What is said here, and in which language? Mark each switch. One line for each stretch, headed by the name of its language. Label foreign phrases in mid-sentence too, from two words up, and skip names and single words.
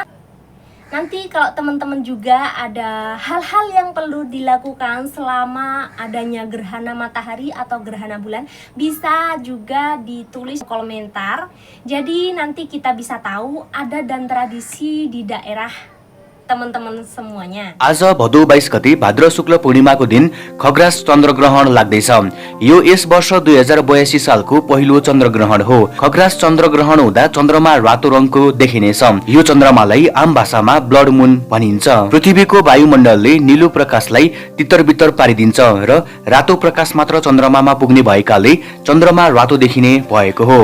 Indonesian: Nanti kalau teman-teman juga ada hal-hal yang perlu dilakukan selama adanya gerhana matahari atau gerhana bulan, bisa juga ditulis komentar. Jadi nanti kita bisa tahu adat dan tradisi di daerah teman-teman semuanya.
Nepali: आज भदौ 22 गते भाद्र शुक्ल पूर्णिमाको दिन खग्रास चन्द्रग्रहण लाग्दैछ। यो यस वर्ष 2082 सालको पहिलो चन्द्रग्रहण हो। खग्रास चन्द्रग्रहण हुँदा चन्द्रमा रातो रङको देखिनेछ। यो चन्द्रमालाई आम भाषामा
English: blood moon
Nepali: भनिन्छ। पृथ्वीको वायुमण्डलले निलो प्रकाशलाई तितर-बितर पारिदिन्छ र रातो प्रकाश मात्र चन्द्रमामा पुग्ने भएकाले चन्द्रमा रातो देखिने भएको हो।